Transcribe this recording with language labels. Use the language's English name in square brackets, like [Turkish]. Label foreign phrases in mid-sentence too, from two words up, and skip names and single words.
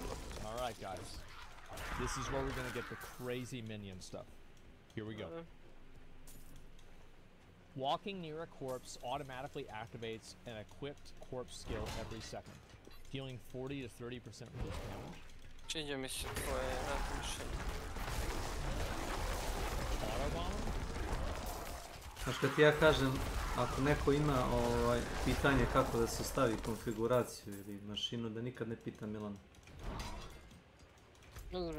[English] Alright guys, this is where we're gonna get the crazy minion stuff. Here we go. Walking near a corpse automatically activates an equipped corpse skill every second, dealing 40 to 30% reduced damage. [Serbian] Sviđa mi se tvoje razmišljanje. [English] Autobomb? [Serbian] Znaš, kad ti ja kažem, ako neko ima pitanje kako da se stavi konfiguraciju ili mašinu, da nikad ne pita Milana. Dobro.